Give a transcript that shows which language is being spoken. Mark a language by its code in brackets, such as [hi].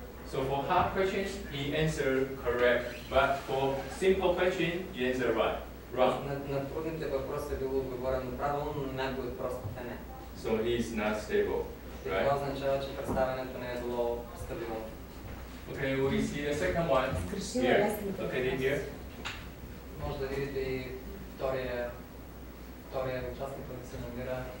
[en] So for hard questions, he answered correct, but for simple questions, he answered wrong. [bg] На трудните въпроси е било отговорено правилно, но на някои от простите не. [en] So he is not stable, right? [bg] Това означава, че представянето не е било стабилно. [en] Okay, we see the second one here. Located here. [bg] Може да видите и втория участник, който се намира.